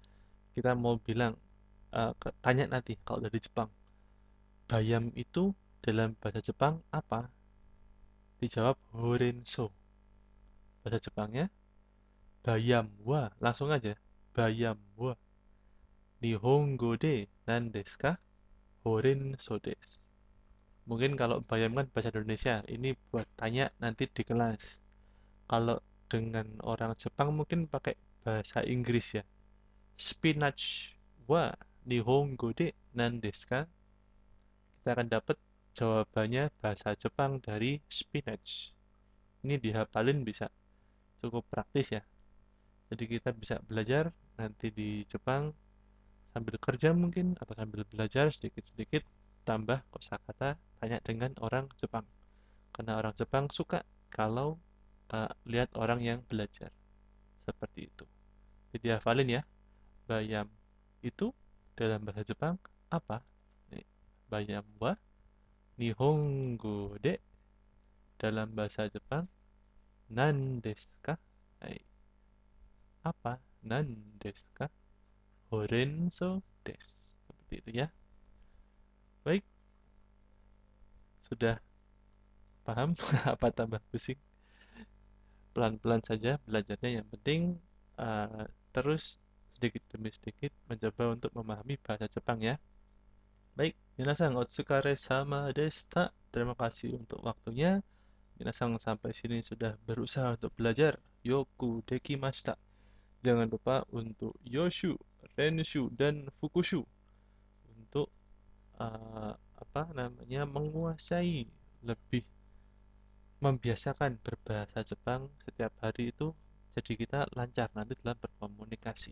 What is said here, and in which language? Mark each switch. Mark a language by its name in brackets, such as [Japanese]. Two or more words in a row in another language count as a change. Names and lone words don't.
[Indonesian] Kita mau bilang, tanya nanti kalau dari Jepang, bayam itu dalam bahasa Jepang apa? Dijawab horenso. Bahasa Jepangnya bayam wa. Langsung aja. Bayam wa. [Japanese] 日本語で何ですか? ほうれん草です. [Indonesian] Mungkin kalau bayam kan bahasa Indonesia. Ini buat tanya nanti di kelas. Kalau dengan orang Jepang mungkin pakai bahasa Inggris ya. [Japanese] Spinach は日本語で何ですか? [Indonesian] Kita akan dapat jawabannya bahasa Jepang dari spinach. Ini dihafalin bisa cukup praktis ya. Jadi kita bisa belajar nanti di Jepang sambil kerja mungkin atau sambil belajar sedikit-sedikit tambah kosakata tanya dengan orang Jepang. Karena orang Jepang suka kalau lihat orang yang belajar seperti itu. Jadi hafalin ya, bayam itu dalam bahasa Jepang apa? Nih, bayam [Japanese] は日本語で [Indonesian] dalam bahasa Jepang [Japanese] 何ですか? [Indonesian] Apa? [Japanese] 何ですか? ほうれん草です. [Indonesian] Seperti itu ya. Baik, sudah paham? Apa tambah pusing? Pelan-pelan saja belajarnya. Yang penting terus sedikit demi sedikit mencoba untuk memahami bahasa Jepang ya. [Japanese] Baik, 皆さんお疲れ様でした. [Indonesian] Terima kasih untuk waktunya. Minasan sampai sini sudah berusaha untuk belajar. [Japanese] よくできました. [Indonesian] Jangan lupa untuk [Japanese] 予習、練習, [Indonesian] dan fukushu untuk apa namanya menguasai lebih membiasakan berbahasa Jepang setiap hari itu jadi kita lancar nanti dalam berkomunikasi.